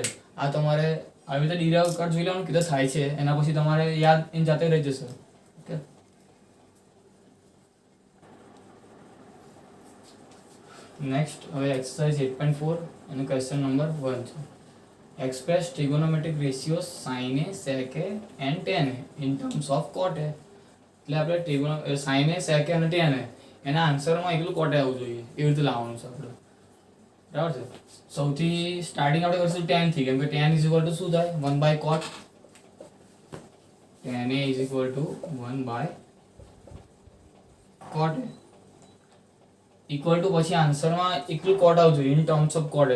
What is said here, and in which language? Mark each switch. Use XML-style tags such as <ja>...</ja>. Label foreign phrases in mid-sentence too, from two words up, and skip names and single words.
<gu>આ તમારે આવી રીતે ડિરાઇવ કર જોઈ લેવાનું કીધું થાય છે, એના પછી તમારે યાદ એની જાતે રહી જશે.</gu> <en>okay, next</en> <gu>હવે એક્સરસાઇઝ 8.4 અને</gu> <en>question number</en> <gu>1 છે.</gu> <en>Express trigonometric ratio sin a sec a and tan a in terms of cot a.</en> <gu>એટલે આપણે</gu> <en>sin a sec a</en> <gu>અને</gu> <en>tan a</en> <gu>એના આન્સરમાં એકલું</gu> <en>cot a</en> <gu>આવવું જોઈએ, એવી રીતે લાવવાનું છે આપણે. બરાબર છે. સૌથી સ્ટાર્ટિંગ આપણે કરીશું tan થી, કેમ કે tan</gu> <en>is equal to</en> <gu>શું થાય,</gu> <en>1 by cot. tan a is equal to 1 by cot a equal to</en> <gu>પછી આન્સરમાં એકલું cot આવવું જોઈએ</gu> <en>in terms of cot a.</en>